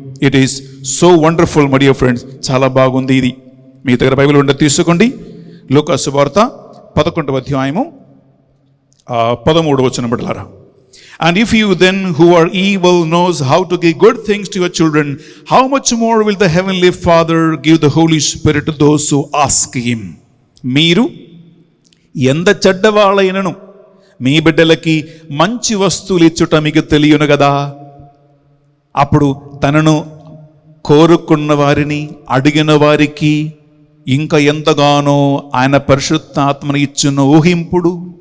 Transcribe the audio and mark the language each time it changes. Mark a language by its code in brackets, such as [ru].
[en] It is so wonderful, my dear friends. [te] చాలా బాగుంది ఇది. మీ దగ్గర బైబిల్ ఉంటే తీసుకోండి. లూకా సువార్త 11వ అధ్యాయము 13వ వచనం బిడ్డలారా. [en] And if you then who are evil knows how to give good things to your children, how much more will the heavenly Father give the Holy Spirit to those who ask him. [te] మీరు ఎంత చెడ్డవాళ్ళైనను మీ బిడ్డలకి మంచి వస్తువులు ఇచ్చుట మీకు తెలియను కదా. అప్పుడు తనను కోరుకున్న వారిని అడిగిన వారికి ఇంకా ఎంతగానో ఆయన పరిశుద్ధాత్మను ఇచ్చును ఊహింపుడు.